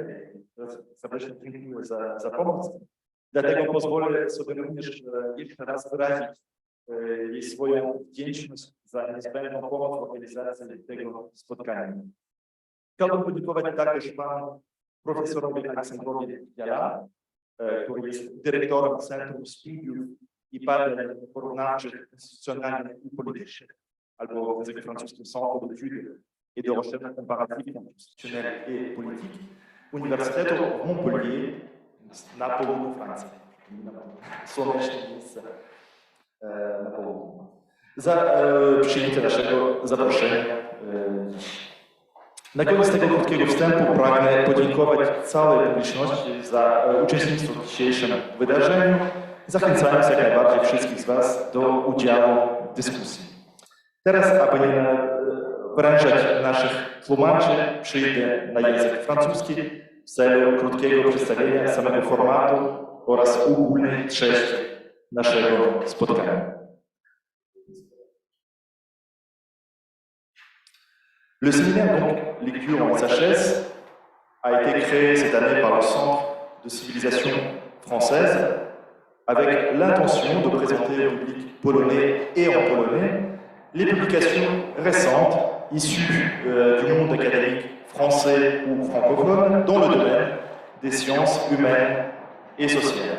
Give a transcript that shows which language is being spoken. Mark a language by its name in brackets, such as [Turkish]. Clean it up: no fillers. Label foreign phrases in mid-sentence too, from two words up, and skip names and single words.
[Polish] Serdecznie dziękuję za pomoc. Dlatego pozwolę sobie również jeszcze raz wyrazić jej swoją wdzięczność za niezbędną pomoc w organizacji tego spotkania. Chciałbym podziękować także panu profesorowi Aleksandrowi Jala, który jest dyrektorem Centrum Studiów i Badań Porównawczych Instytucjonalnych i Politycznych, albo w języku francuskim Centre d'études et de recherche comparative constitutionnelle et politique, Uniwersytetu w Montpellier na południu Francji. Słoneczne miejsce na południu. Za przyjęcie naszego zaproszenia. Na koniec tego krótkiego wstępu pragnę podziękować całej publiczności za uczestnictwo w dzisiejszym wydarzeniu, zachęcając jak najbardziej wszystkich z Was do udziału w dyskusji. Teraz, aby nie wręczać naszych tłumaczy, przyjdę na język francuski w celu krótkiego przedstawienia samego formatu oraz ogólnej treści naszego spotkania. [French] Le séminaire donc Lecture en SHS a été créé cette année par le Centre de civilisation française avec l'intention de présenter au public polonais et en polonais les publications récentes issues du monde académique français ou francophone dans le domaine des sciences humaines et sociales.